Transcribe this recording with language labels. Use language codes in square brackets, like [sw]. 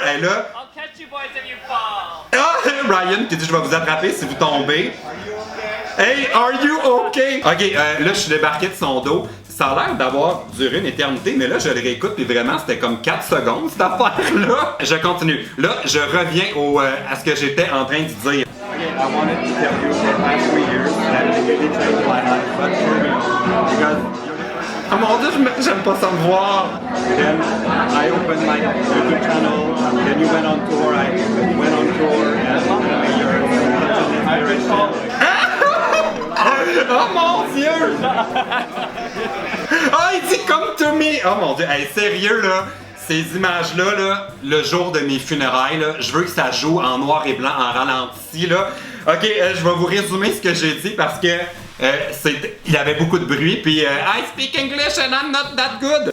[fr] Et là, [en] I'll catch you boys if you fall. [fr] Ryan qui dit, je vais vous attraper si vous tombez. [en] Hey, are you okay? [fr] Ok, là, je suis débarqué de son dos. Ça a l'air d'avoir duré une éternité, mais là, je le réécoute, puis vraiment, c'était comme 4 secondes, cette affaire-là. Je continue. Là, je reviens à ce que j'étais en train de dire. [en] Okay, I wanted to tell you for the past 3 years that it really changed my life, but for me, because... [fr] Oh mon Dieu, j'aime pas ça me voir. [en] Then I opened my YouTube channel, then you went on tour, I went on tour, and you're such an inspiration. [fr] Oh mon Dieu! Oh, il dit [en] come to me! [fr] Oh mon Dieu, hey, sérieux là, ces images-là, là, le jour de mes funérailles, là, je veux que ça joue en noir et blanc, en ralenti là. Ok, je vais vous résumer ce que j'ai dit parce que il y avait beaucoup de bruit, puis [en] I speak English and I'm not that good.